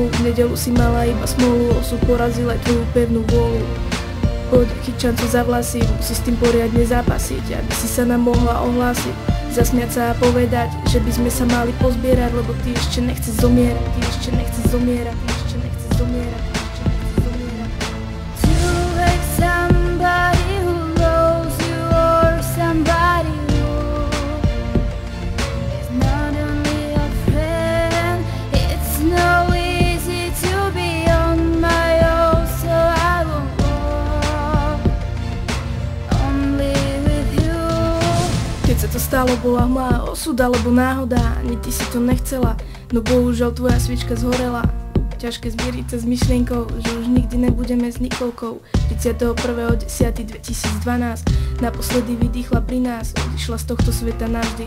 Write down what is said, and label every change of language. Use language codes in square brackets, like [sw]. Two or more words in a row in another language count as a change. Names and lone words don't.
[sk] V nedeľu si mala iba smolu, osud porazil aj tvoju pevnú vôľu. Poď chyčancu za vlasy, musí s tým poriadne zápasiť, aby si sa nám mohla ohlásiť, zasmiať sa a povedať, že by sme sa mali pozbierať, lebo ty ešte nechceš zomierať, ty ešte nechceš zomierať, ty ešte nechceš zomierať, ty ešte nechceš zomierať. [en] To hate somebody who loves you or somebody who is not only a friend. It's no easy to be on my own, so I will walk only with you. [sk] Keď sa to stalo, bola hmla, osud alebo náhoda, ani ty si to nechcela, no bohužiaľ tvoja sviečka zhorela. Ťažké zmieriť sa s myšlienkou, že už nikdy nebudeme s Nikolkou. 31.10.2012 naposledy vydýchla pri nás, odišla z tohto sveta navždy.